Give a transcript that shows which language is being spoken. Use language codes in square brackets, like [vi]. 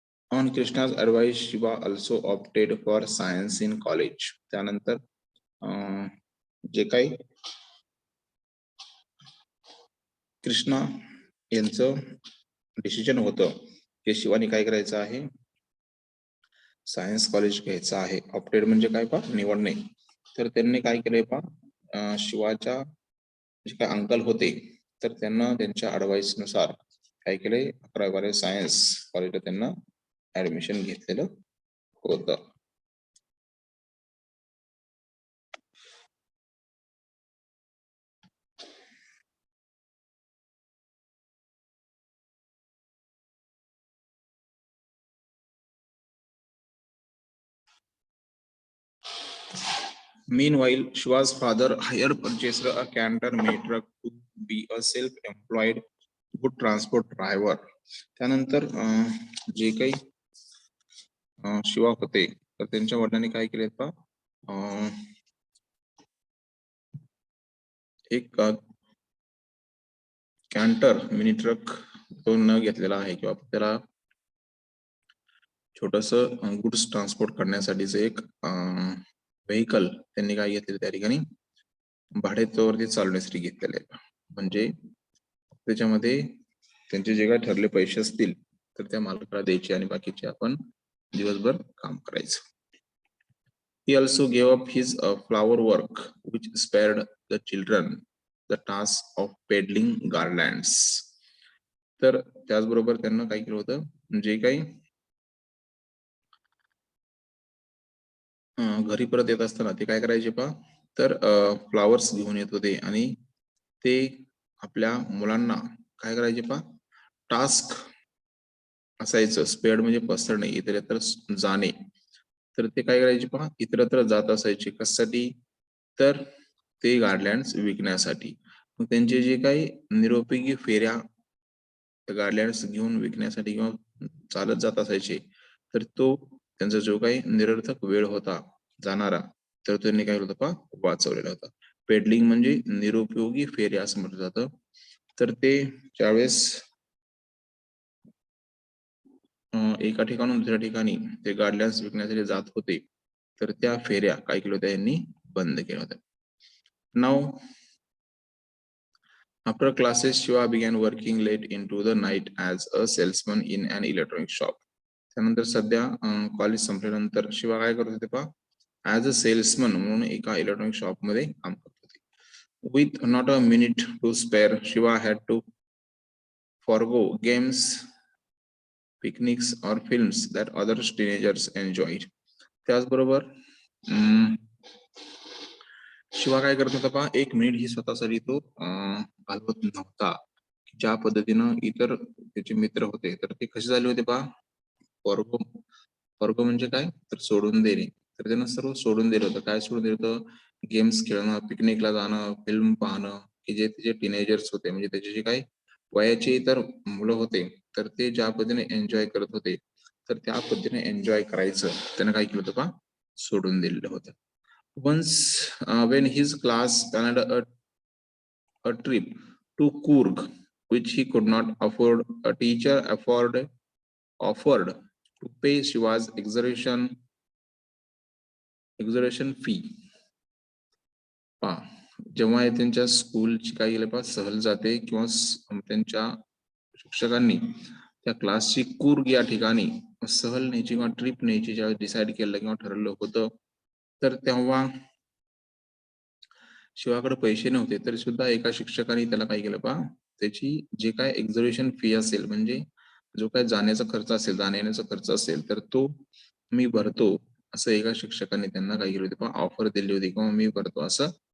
[en] On Krishna's advice, Shiva also opted for science in college. [mr] त्यानंतर जे काही कृष्णा यांचं डिसिजन होतं की शिवानी काय करायचं आहे, सायन्स कॉलेज घ्यायचं आहे. ऑप्टेड म्हणजे काय पहा, निवडणे. तर त्यांनी काय केलंय पहा, शिवाच्या जे काय अंकल होते तर त्यांना त्यांच्या ऍडवाइस नुसार काय केलंय, 11वी सायन्स कॉलेजला त्यांना ऍडमिशन घेतलेलं होतं. [en] Meanwhile, Shiva's father hired purchased a Canter May truck to be a self-employed good transport driver. [mr] त्यानंतर जे काही शिवा होते तर त्यांच्या वडिलांनी काय केले पहा, एक कॅन्टर मिनी ट्रक तो न घेतलेला आहे, किंवा त्याला छोटस गुड्स ट्रान्सपोर्ट करण्यासाठीच एक व्हेकल त्यांनी काय घेतलेलं त्या ठिकाणी भाडेतत्वावरती चालवण्यासाठी घेतलेले आहे. म्हणजे त्याच्यामध्ये त्यांचे जे काय ठरले पैसे असतील तर त्या मालकाला द्यायचे आणि बाकीचे आपण दिवसभर काम करायचं. [en] He also gave up his flower work, which spared the children the task of peddling garlands. [mr] तर त्याचबरोबर त्यांना काय केलं होतं, जे काही घरी परत येत असताना ते काय करायचे पहा, तर फ्लावर्स घेऊन येत होते आणि ते आपल्या मुलांना काय करायचे पहा, टास्क असायचं. स्पेड म्हणजे पसरणे, इतरत्र जाणे, तर ते काय करायचे पहा, इतरत्र जात असायचे. कशासाठी, तर ते गार्डलँड्स विकण्यासाठी. मग त्यांचे जे काही निरुपयोगी फेऱ्या गार्डलँड्स घेऊन विकण्यासाठी किंवा चालत जात असायचे, तर तो त्यांचा जो काही निरर्थक वेळ होता जाणारा, तर त्यांनी काय होतं पहा, वाचवलेला होता. पेडलिंग म्हणजे निरुपयोगी फेऱ्या असं म्हटलं जातं. तर ते ज्यावेळेस एका ठिकाणून दुसऱ्या ठिकाणी ते गार्डलँड्स विकण्यासाठी जात होते, तर त्या फेऱ्या काय केल्या होत्या, यांनी बंद केल्या होत्या. [en] Now after classes, Shiva began working late into the night as a salesman in an electronic shop. [mr] त्यानंतर सध्या कॉलेज संपल्यानंतर शिवा काय करत होते पहा, [en] as a salesman [mr] म्हणून एका इलेक्ट्रॉनिक शॉप मध्ये काम करत होते. [en] With not a minute to spare, Shiva had to forego games, picnics or films that other teenagers enjoyed. [mr] त्याचबरोबर शिवा काय करत होता पहा, 1 मिनिट ही स्वतःसाठी तो घालवत नव्हता. ज्या पद्धतीनं इतर त्याचे मित्र होते तर ते कसे झाले होते पहा, वर्ग म्हणजे काय, तर सोडून देणे. तर त्यांना सर्व सोडून दिलं होतं. काय सोडून दिलं होतं, गेम्स खेळणं, पिकनिकला जाणं, फिल्म पाहणं, की जे त्याचे टीनेजर्स होते म्हणजे त्याचे जे काही वयाचे इतर मुलं होते तर ते ज्या पद्धतीने एन्जॉय करत होते तर त्या पद्धतीने एन्जॉय करायचं त्यानं काय केलं होतं पहा, सोडून दिलेलं होतं. [en] Once when his class planned a trip to Coorg, which he could not afford, a teacher offered to pay Shiva's exhibition fee. [mr] जेव्हा त्यांच्या स्कूलची काय केलं पहा, सहल जाते किंवा त्यांच्या शिक्षकांनी त्या क्लासची कूर्ग या ठिकाणी सहल न्यायची किंवा ट्रिप न्यायची ज्यावेळेस डिसाईड केलं किंवा ठरवलं होतं, तर तेव्हा शिवाकडे पैसे नव्हते तरी सुद्धा एका शिक्षकाने त्याला काय केलं पहा, त्याची जे काय एक्झिबिशन फी असेल म्हणजे जो काय जाण्याचा खर्च असेल, जाण्या येण्याचा खर्च असेल, तर तो मी भरतो असं एका शिक्षकाने त्यांना काय केलं होते पहा, ऑफर दिली होती किंवा मी भरतो असं